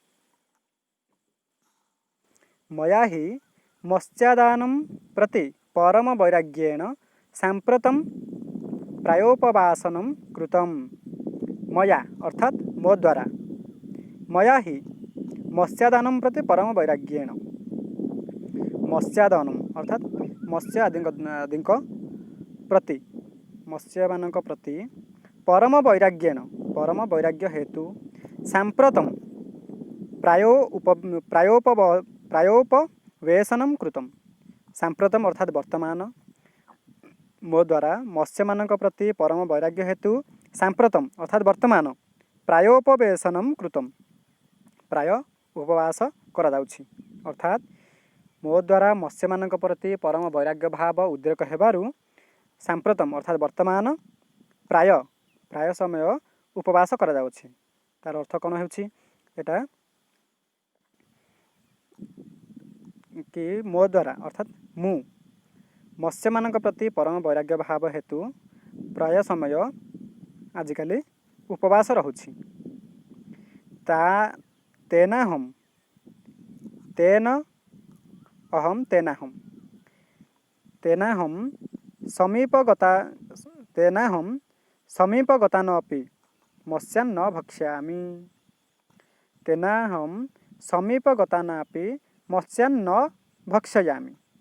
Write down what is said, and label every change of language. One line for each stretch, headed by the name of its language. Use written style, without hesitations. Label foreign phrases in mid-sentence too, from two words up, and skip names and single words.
Sanskrit: मया ही मत्स्यादानं प्रति परम वैराग्येण सांप्रतम प्रायोपवासनं कृतम मया
Odia: ଅର୍ଥାତ ମୋ ଦ୍ୱାରା
Sanskrit: मया ही मत्स्यादानं प्रति परम वैराग्येण मत्स्यादानम
Odia: ଅର୍ଥାତ ମତ୍ସ୍ୟ ଆଦି ପ୍ରତି ମତ୍ସ୍ୟ ମାନ ପ୍ରତି ପରମ ବୈରାଗ୍ୟ ହେତୁ
Sanskrit: सांप्रतम प्रायोपवेशनम कृतम सांप्रतम
Odia: ଅର୍ଥାତ ବର୍ତ୍ତମାନ ମୋ ଦ୍ୱାରା ମତ୍ସ୍ୟ ମାନ ପ୍ରତି ପରମ ବୈରାଗ୍ୟ ହେତୁ ସାମ୍ପ୍ରତମ ଅର୍ଥାତ ବର୍ତ୍ତମାନ
Sanskrit: प्रायोपवेशनम कृतम
Odia: ପ୍ରାୟ ଉପବାସ କରା ଯାଉଛି ଅର୍ଥାତ ମୋ ଦ୍ୱାରା ମତ୍ସ୍ୟ ମାନ ପ୍ରତି ପରମ ବୈରାଗ୍ୟ ଭାବ ଉଦ୍ରେକ ହେବାରୁ ସାମ୍ପ୍ରତମ ଅର୍ଥାତ ବର୍ତ୍ତମାନ ପ୍ରାୟ ପ୍ରାୟ ସମୟ ଉପବାସ କରା ଯାଉଛି। ତାର ଅର୍ଥ କଣ ହେଉଛି ଏଇଟା କି ମୋ ଦ୍ୱାରା ଅର୍ଥାତ ମୁଁ ମତ୍ସ୍ୟ ମାନ ପ୍ରତି ପରମ ବୈରାଗ୍ୟ ଭାବ ହେତୁ ପ୍ରାୟ ସମୟ ଆଜିକାଲି ଉପବାସ ରହୁଛି।
Sanskrit: तेनाहम समीपगता नपि मत्स्यान् न भक्ष्यामि तेनाहम समीपगता नापि मत्स्यान् न भक्षयामि